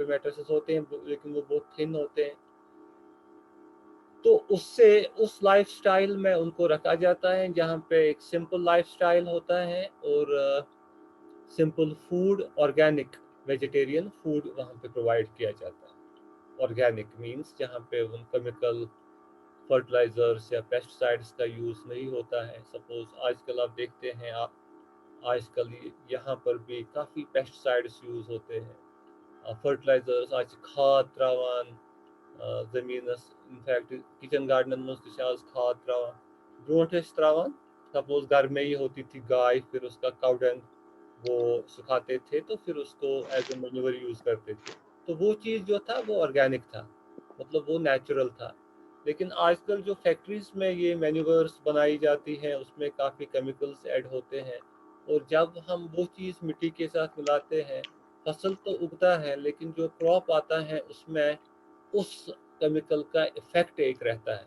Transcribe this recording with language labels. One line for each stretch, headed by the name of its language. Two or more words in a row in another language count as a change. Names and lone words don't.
Hindi: मैट्रेसेस होते हैं लेकिन वो बहुत थिन होते हैं, तो उससे उस लाइफस्टाइल में उनको रखा जाता है जहाँ पे एक
English: simple lifestyle
Hindi: होता है और
English: simple food, organic vegetarian food
Hindi: वहाँ पे प्रोवाइड किया जाता है।
English: organic means
Hindi: जहाँ पे उन
English: chemical fertilizers
Hindi: या पेस्टिसाइड्स का यूज़ नहीं होता है। सपोज आजकल आप देखते हैं, आप आजकल यहाँ पर भी काफ़ी
English: pesticides use
Hindi: होते हैं, फर्टिलाइजर्स
Kashmiri: आज खाद त्रावान ज़मीनस।
English: infact kitchen garden
Hindi: में
Kashmiri: तह आज खाद त्रावान। ब्रोट त्रावान
Hindi: सपोज घर में ही होती थी गाय, फिर उसका काउडंग वो सुखाते थे तो फिर उसको
English: as a manure use
Hindi: करते थे। तो वो चीज़ जो था वो ऑर्गेनिक था, मतलब वो नेचुरल था। लेकिन आजकल जो फैक्ट्रीज में ये मैन्योर्स बनाई जाती हैं उसमें काफ़ी
English: chemicals add
Hindi: होते हैं, और जब हम वो चीज़ मिट्टी के साथ मिलाते हैं, फसल तो उगता है लेकिन जो क्रॉप आता है उसमें उस केमिकल का इफेक्ट एक रहता है।